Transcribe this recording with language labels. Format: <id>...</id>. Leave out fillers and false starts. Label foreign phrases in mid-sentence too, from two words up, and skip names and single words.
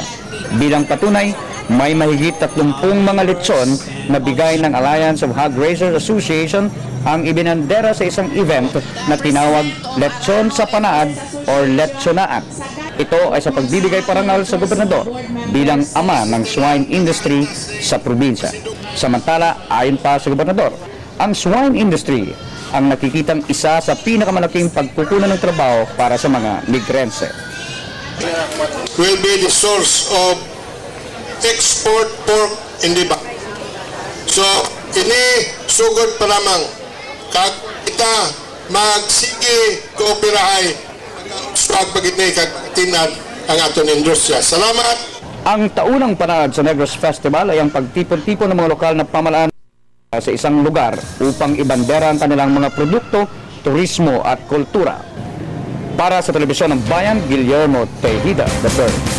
<tl>Bilang patunay, may mahigit 30 mga lechon na bigay ng Alliance of Hog Raisers Association ang ibinandera sa isang event na tinawag Lechon sa Panaad or Lechonaan. Ito ay sa pagbibigay parangal sa gobernador bilang ama ng</tl> <en>swine industry</en> <tl>sa probinsya. Samantala, ayon pa sa gobernador, ang</tl> <en>swine industry</en> <tl>ang nakikitang isa sa pinakamalaking pagkukunan ng trabaho para sa mga Negrense.</tl> <en>Will be the source of export pork in the back.</en> <hil>So, ini sugod pa lamang kag kita magsige kooperahay sa pagpagitnay kag tinad ang aton industriya. Salamat!</hil> <tl>Ang taunang Panaad sa Negros Festival ay ang pagtipon-tipon ng mga lokal na pamalaan sa isang lugar upang ibandera ang kanilang mga produkto, turismo at kultura. Para sa Telebisyon ng Bayan, Guillermo Tejeda III.</tl>